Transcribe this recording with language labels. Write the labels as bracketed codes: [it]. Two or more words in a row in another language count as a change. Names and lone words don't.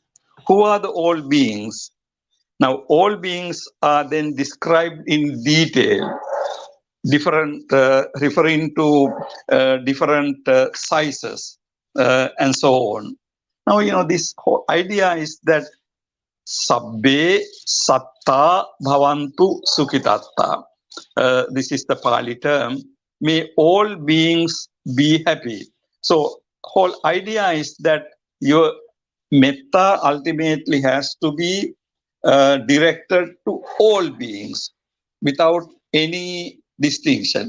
[en] Who are the all beings? Now, all beings are then described in detail, referring to different sizes and so on. Now, this whole idea is that [pi] sabbe satta bhavantu sukhitatta. [en] This is the Pali term. May all beings be happy. So, whole idea is that your metta ultimately has to be directed to all beings without any distinction.